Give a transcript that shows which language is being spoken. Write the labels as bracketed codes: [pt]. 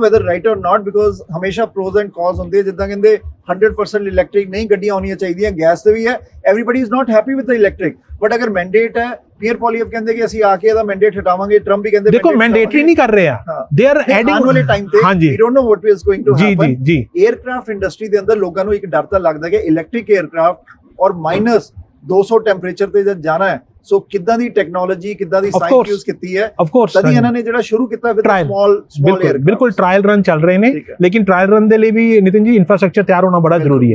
[en] whether right or not, because [pa] ਹਮੇਸ਼ਾ pros and cons ਹੁੰਦੇ, ਜਿੱਦਾਂ ਕਹਿੰਦੇ 100% ਇਲੈਕਟ੍ਰਿਕ ਨਹੀਂ ਗੱਡੀਆਂ ਹੋਣੀਆਂ ਚਾਹੀਦੀਆਂ, ਗੈਸ ਤੇ ਵੀ ਹੈ। [en] everybody is not happy with the electric, but [pa] ਅਗਰ ਮੈਂਡੇਟ ਹੈ, ਪੀਅਰ ਪੋਲੀਅਫ ਕਹਿੰਦੇ ਕਿ ਅਸੀਂ ਆ ਕੇ ਇਹਦਾ ਮੈਂਡੇਟ ਹਟਾਵਾਂਗੇ, ਟਰੰਪ ਵੀ ਕਹਿੰਦੇ ਦੇਖੋ ਮੈਂਡੇਟਰੀ ਨਹੀਂ ਕਰ ਰਹੇ ਆ, [en] they are adding [pa] ਆਉਣ ਵਾਲੇ ਟਾਈਮ ਤੇ [en] we don't know what is going to happen। [pa] ਜੀ 에ਅਰਕ੍ਰਾਫਟ ਇੰਡਸਟਰੀ ਦੇ ਅੰਦਰ ਲੋਕਾਂ ਨੂੰ ਇੱਕ ਡਰ ਤਾਂ ਲੱਗਦਾ ਕਿ ਇਲੈਕਟ੍ਰਿਕ 에ਅਰਕ੍ਰਾਫਟ ਔਰ -200 ਟੈਂਪਰੇਚਰ ਤੇ ਜਦ ਜਾਣਾ ਹੈ, ਸੋ ਕਿੱਦਾਂ ਦੀ ਟੈਕਨੋਲੋਜੀ, ਕਿੱਦਾਂ ਦੀ ਸਾਇੰਸ ਯੂਜ਼ ਕੀਤੀ ਹੈ। ਤਦ ਇਹਨਾਂ ਨੇ ਜਿਹੜਾ ਸ਼ੁਰੂ ਕੀਤਾ ਵਿਦ ਸਮਾਲ 에ਅਰਕ੍ਰਾਫਟ। ਬਿਲਕੁਲ ਟ੍ਰਾਇਲ ਰਨ ਚੱਲ ਰਹੇ ਨੇ, ਲੇਕਿਨ ਟ੍ਰਾਇਲ ਰਨ ਦੇ ਲਈ ਵੀ ਨਿਤਿਨ ਜੀ ਇਨਫਰਾਸਟ੍ਰਕਚਰ ਤਿਆਰ ਹੋਣਾ ਬੜਾ ਜ਼ਰੂਰੀ ਹੈ,